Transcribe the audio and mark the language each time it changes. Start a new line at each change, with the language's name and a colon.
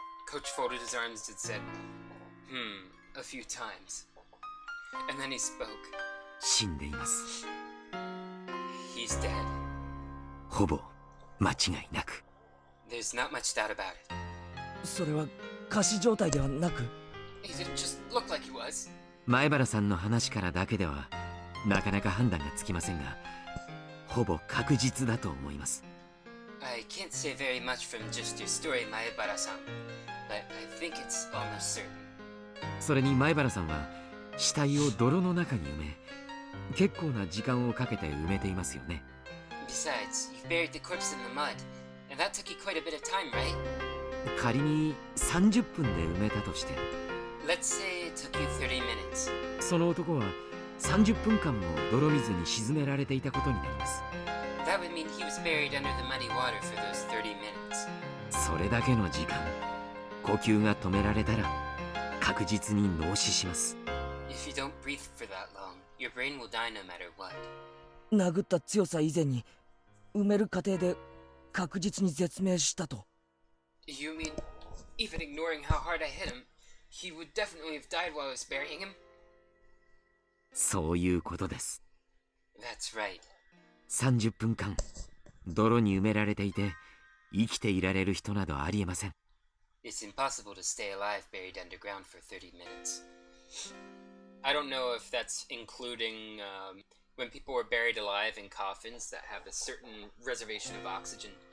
English: Coach folded his arms and said, a few times. And then he spoke.
Japanese: 死んでいます。
English: He's dead.
Japanese: ほぼ間違いなく。
English: There's not much doubt about it.
Japanese: それは仮死状態ではなく、
English: He didn't just look like he was.
Japanese: 前原さんの話からだけではなかなか判断がつきませんが、ほぼ確実だと思います。
English: I can't say very much from just your story, Maebara-san, but I think it's almost certain.
Japanese: それに前原さんは死体を泥の中に埋め、結構な時間をかけて埋めていますよね。
English: Besides, you buried the corpse in the mud, and that took you quite a bit of time, right?
Japanese: 仮に30分で埋めたとして、
English: Let's say it took you 30 minutes.
Japanese: その男は30分間も泥水に沈められていたことになります。
English: That would mean he was buried under the muddy water for those 30 minutes.
Japanese: それだけの時間、呼吸が止められたら確実に脳死します。
English: If you don't breathe for that long, your brain will die no matter what.
Japanese: 殴った強さ以前に埋める過程で確実に絶命したと。
English: You mean, even ignoring how hard I hit him, he would definitely have died while I was burying him?
Japanese: そういうことです。
English: That's right.
Japanese: 30分間泥に埋められていて生きていられる人などありえません。
English: It's impossible to stay alive buried underground for 30 minutes. I don't know if that's including when people were buried alive in coffins that have a certain reservation of oxygen.